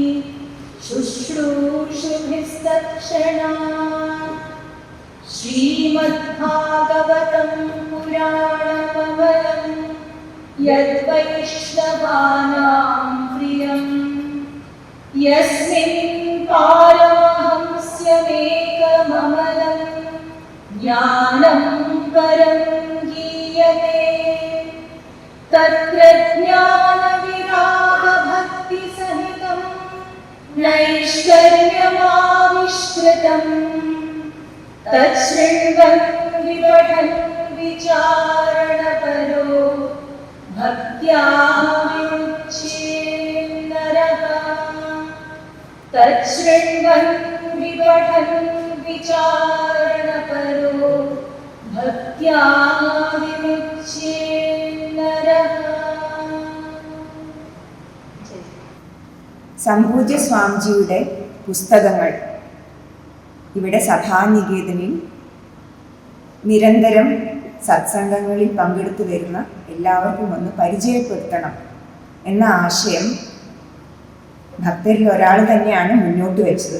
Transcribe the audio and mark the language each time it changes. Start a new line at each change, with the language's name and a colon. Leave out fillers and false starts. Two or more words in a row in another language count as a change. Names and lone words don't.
Sanskrit: ശുശ്രൂഷുഭിസ്തക്ഷണാत् ശ്രീമദ്ഭാഗവതം പുരാണമമലം യദ്വൈഷ്ണവാനാം പ്രിയം യസ്മിൻ പാരമഹംസ്യമേകമമലം ജ്ഞാനം പരം ഗീയ मे तत्र ज्ञानविरागभक्तिसहितं नैष्कर्म्यमाविष्कृतं तच्छृण्वन् विपठन् विचारणपरो भक्त्या विमुच्येन्नरः तच्छृण्वन् विपठन् विचारणपरो भक्त्या विमुच्येन्नरः.
Malayalam: സംപൂജ്യ സ്വാമിജിയുടെ പുസ്തകങ്ങൾ ഇവിടെ സഭാനികേതനിൽ നിരന്തരം സത്സംഗങ്ങളിൽ പങ്കെടുത്തു വരുന്ന എല്ലാവർക്കും ഒന്ന് പരിചയപ്പെടുത്തണം എന്ന ആശയം ഭക്തരിൽ ഒരാൾ തന്നെയാണ് മുന്നോട്ട് വെച്ചത്.